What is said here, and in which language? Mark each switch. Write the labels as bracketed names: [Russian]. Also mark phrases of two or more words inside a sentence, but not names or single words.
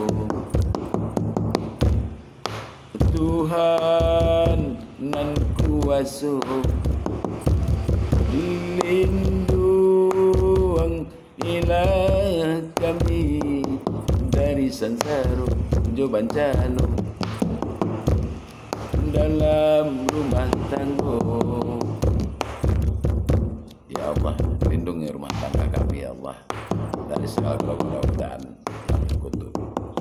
[Minangkabau] Tuhan nan kuasa lindung ilah kami dari sansaro jo bencana dalam rumah tangga. [Indonesian] Ya Allah, lindungi rumah tangga kami ya Allah dari segala kemudahan dan kutuk.